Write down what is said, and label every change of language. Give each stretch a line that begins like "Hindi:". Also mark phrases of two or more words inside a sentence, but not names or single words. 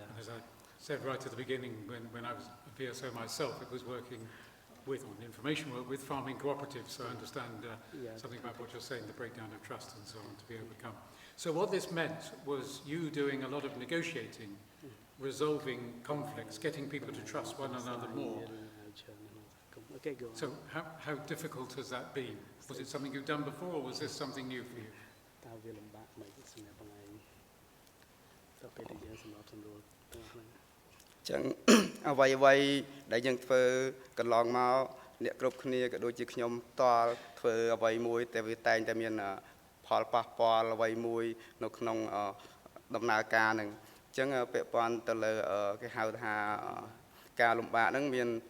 English: As I said right at the beginning when I was a PSO myself, it was working on information work with farming cooperatives, so I understand something about what you're saying, the breakdown of trust and so on to be overcome. So what this meant was you doing a lot of negotiating, resolving conflicts, getting people to trust one another more. Okay, go on. So how difficult has that been? Was it something you've done before, or was this something new for you?
Khmer: តើវាលំបាកไหมសម្រាប់បងឯងទៅពេលដែលយើងសម្របសម្រួលទាំងអស់ហ្នឹង ចឹង អ្វីដែលយើងធ្វើកន្លងមកអ្នកគ្រប់គ្នាក៏ដូចជាខ្ញុំផ្ទាល់ធ្វើអ្វីមួយតែវាតែងតែមានផលប៉ះពាល់អ្វីមួយនៅក្នុងដំណើរការហ្នឹងចឹងពាក់ព័ន្ធទៅលើគេហៅថាការលំបាកហ្នឹងមាន